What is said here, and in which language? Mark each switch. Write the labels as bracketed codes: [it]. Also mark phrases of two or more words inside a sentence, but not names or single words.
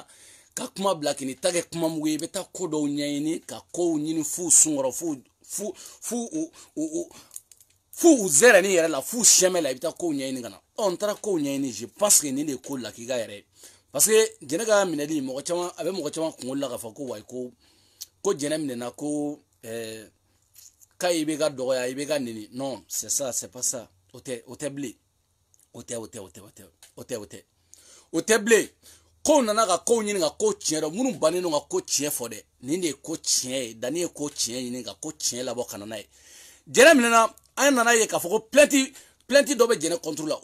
[bm] bila k'i ta kɛ kuma mugu ye i bɛ taa ko dɔw ɲɛɲini ka kow ɲini f'u sunkɔrɔ fu u zɛrɛni yɛrɛ la fu sɛmɛ la i bɛ taa kow ɲɛɲini ka na n taara kow ɲɛɲini [fr] je pense que [bm] nin de ye ko lakika yɛrɛ ye parce que jɛnɛ ka minɛli mɔgɔ caman a bɛ mɔgɔ caman kunkolo la k'a fɔ ko wayi ko jɛnɛ minɛna ko k'a i bɛ ka dɔgɔya i bɛ ka neni [fr] non c'est ça c'est pas ça [bm] o tɛ bilen o tɛ bilen kow nana ka kow ɲini ka ko tiɲɛ dɔn minnu bannen don ka ko tiɲɛ fɔ dɛ nin de ye ko tiɲɛ ye Dani ye ko tiɲɛ ɲini ka ko tiɲɛ labɔ ka na n'a ye jɛnɛ minɛna an nana ye k'a fɔ ko plainte dɔw bɛ jɛnɛ [fr] contre la [bm] o